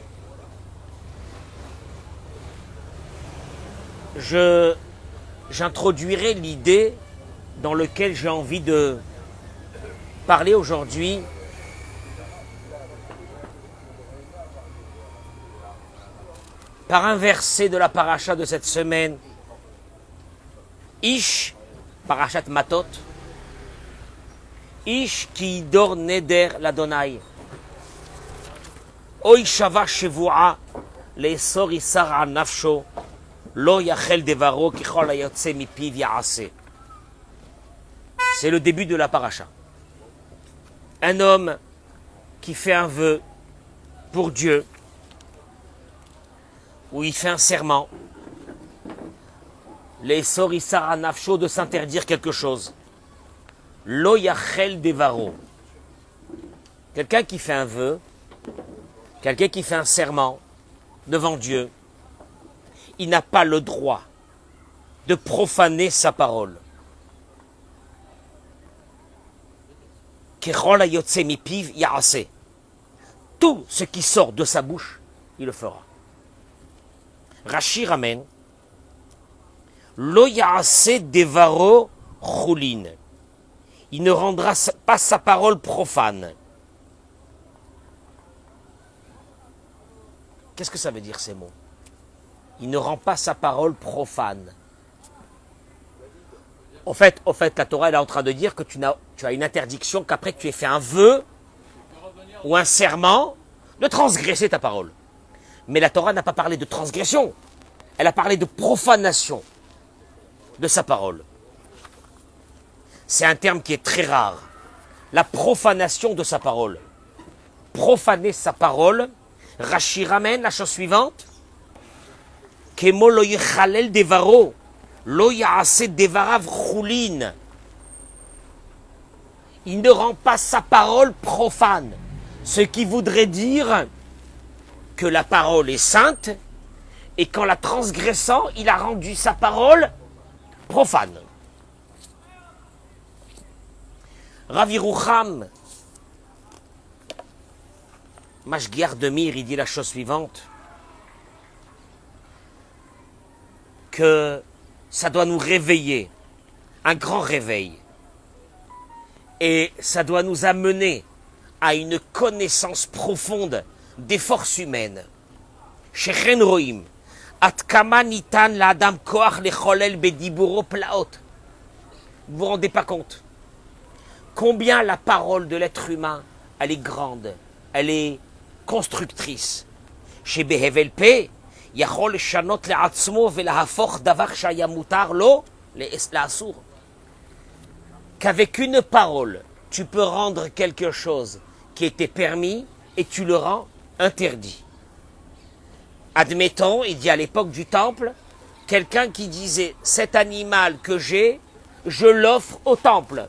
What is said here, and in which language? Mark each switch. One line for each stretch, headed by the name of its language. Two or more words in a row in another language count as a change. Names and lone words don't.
French: J'introduirai l'idée dans laquelle j'ai envie de parler aujourd'hui. Par un verset de la paracha de cette semaine.
Hebrew: איש, פרשת מטות. איש כי דור נדר לה. או השבע שבועה לאסור איסר על נפשו לא יחל דברו ככל היוצא מפיו יעשה.
French: C'est le début de la paracha. Un homme qui fait un vœu pour Dieu, où il fait un serment,
Hebrew: לאסור איסר על נפשו,
French: de s'interdire quelque chose.
Hebrew: לא יחל דברו.
French: Quelqu'un qui fait un vœu, quelqu'un qui fait un serment devant Dieu, il n'a pas le droit de profaner sa parole.
Hebrew: ככל היוצא מפיו יעשה.
French: Tout ce qui sort de sa bouche, il le fera.
Hebrew: Rashi ramène לא יעשה דברו חולין.
French: Il ne rendra pas sa parole profane. Qu'est-ce que ça veut dire ces mots? Il ne rend pas sa parole profane. Au fait, la Torah elle est en train de dire que tu as une interdiction qu'après tu aies fait un vœu ou un serment de transgresser ta parole. Mais la Torah n'a pas parlé de transgression. Elle a parlé de profanation de sa parole. C'est un terme qui est très rare. La profanation de sa parole. Profaner sa parole. Rashi ramène la chose suivante.
Hebrew: כמו לא יחלל דברו. לא יעשה דבריו חולין.
French: Il ne rend pas sa parole profane. Ce qui voudrait dire que la parole est sainte et qu'en la transgressant, il a rendu sa parole profane. Rav Yerucham, Mashgiach de Mir, il dit la chose suivante, que ça doit nous réveiller, un grand réveil, et ça doit nous amener à une connaissance profonde des forces humaines.
Hebrew: שכן רואים, עד כמה ניתן לאדם כח לחולל בדיבורו פלאות.
French: Vous vous rendez pas compte combien la parole de l'être humain, elle est grande, elle est constructrice.
Hebrew: Chez בהבל פה, יכול שנות לעצמו ולהפוך דבר שהיה מותר לו לאסור.
French: Qu'avec une parole, tu peux rendre quelque chose qui était permis et tu le rends interdit. Admettons, il dit à l'époque du temple, quelqu'un qui disait « cet animal que j'ai, je l'offre au temple ».